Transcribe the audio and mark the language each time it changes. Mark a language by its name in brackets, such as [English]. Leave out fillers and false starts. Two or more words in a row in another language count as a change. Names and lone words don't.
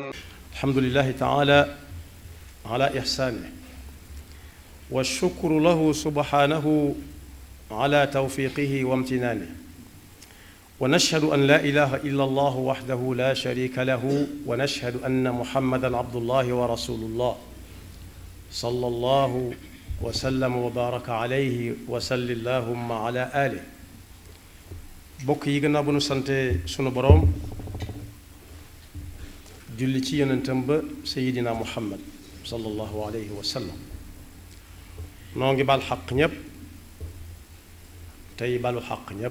[Arabic] الحمد لله تعالى على إحسانه والشكر له سبحانه على توفيقه وامتنانه، ونشهد أن لا إله إلا الله وحده لا شريك له، ونشهد أن محمدًا عبد الله ورسول الله صلى الله وسلم وبارك عليه وصل اللهم على آله. [Wolof] bokk yi gannaaw bu nu sante sunu boroom julli ci yonentam ba Seydina Muhammad [Arabic] صلى الله عليه وسلم, [Wolof] noo ngi bal xaq ñépp tey balu xaq ñépp.